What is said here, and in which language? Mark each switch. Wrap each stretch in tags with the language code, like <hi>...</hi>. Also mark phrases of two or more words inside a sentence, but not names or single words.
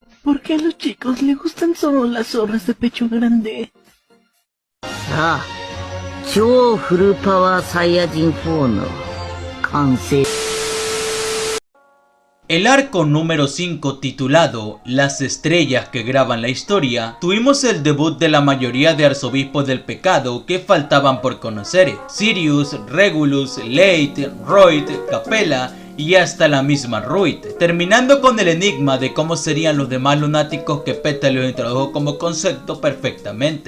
<es>¿Por qué a los chicos les gustan solo las zorras de pecho grande?</es> <ja>Ah, 超フルパワーサイヤ人4の完成。</ja> <es>El arco número 5 titulado Las estrellas que graban la historia, tuvimos el debut de la mayoría de arzobispos del pecado que faltaban por conocer: Sirius, Regulus, Leit, Royd, Capella y hasta la misma Ruyd, terminando con el enigma de cómo serían los demás lunáticos que Peter los introdujo como concepto perfectamente.</es>